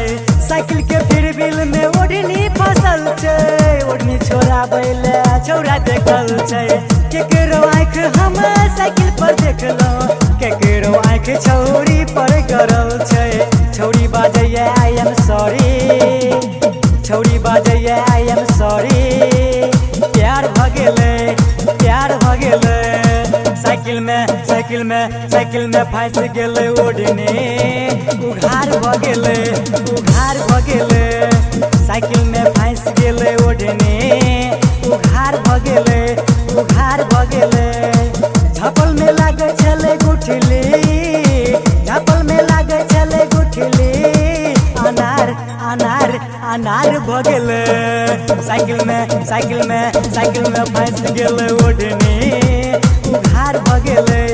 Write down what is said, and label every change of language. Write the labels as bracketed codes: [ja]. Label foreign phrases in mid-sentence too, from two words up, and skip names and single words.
[mai] साइकिल के फिर बिल में ओढ़नी फसल छै ओढ़नी छोड़ाबै ले छौरा देखल छै केकरो आँख हम साइकिल पर देखलहुँ केकरो आँख छौरी पर गरल छै छौरी बाजैया [en] I am sorry [mai] छौरी बाजैया [en] I am sorry [mai] प्यार भ गेले प्यार भ गेले साइकिल में फंस गेले ओढ़नी उघार भ गेले उघार भ गेले साइकिल में फंस गेले ओढ़नी उघार भ गेले उघार भ गेले झपल में लागे छले गुठली झपल में लागे छले गुठली अनार अनार अनार भ गेले साइकिल में फंस गेले ओढ़नी उघार भ गेले